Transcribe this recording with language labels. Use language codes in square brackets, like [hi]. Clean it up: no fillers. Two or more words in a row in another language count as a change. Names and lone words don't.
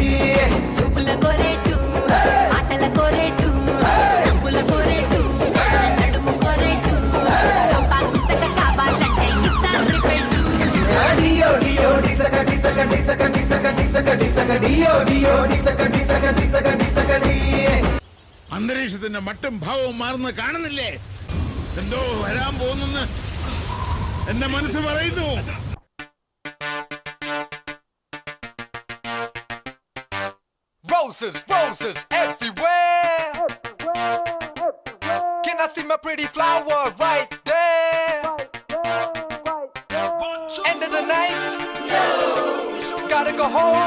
[te] చూపుల కోరేటు, ఆటల కోరేటు, నవ్వుల కోరేటు, నడుము కోరేటు, రంపా గుత్తక కావాలంటే ఇస్తాను రిపెట్టు. డియో డియో డిసక డిసక డిసక డిసక డిసక డిసక డియో డియో డిసక డిసక డిసక డిసక డి. [ml] അന്തരീക്ഷത്തിന്റെ മട്ടും ഭാവവും മാറുന്ന കാണുന്നില്ലേ? എന്തോ വരാൻ പോകുന്നെന്ന് എന്റെ മനസ്സ് പറയുന്നു. [en] Roses, roses everywhere. Can I see my pretty flower right there? End of the night. Gotta go home.